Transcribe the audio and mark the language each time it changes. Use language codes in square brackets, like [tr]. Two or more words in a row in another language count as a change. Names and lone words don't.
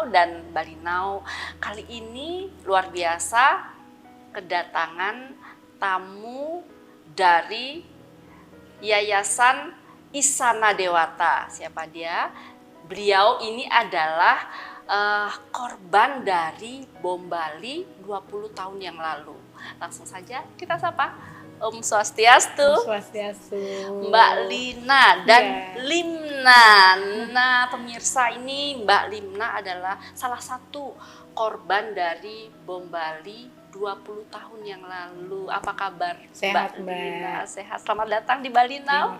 [id] Dan Bali Now kali ini luar biasa, kedatangan tamu dari Yayasan Isana Dewata. Siapa dia? Beliau ini adalah korban dari bom Bali 20 tahun yang lalu. Langsung saja kita sapa. [ban] Om Swastiastu. Om Swastiastu. [id] Mbak Lina dan Yeah. Limna. Nah, pemirsa, ini Mbak Limna adalah salah satu korban dari bom Bali 20 tahun yang lalu. Apa kabar Sehat, Mbak Lina? Mbak. Sehat. Selamat datang di Bali Now.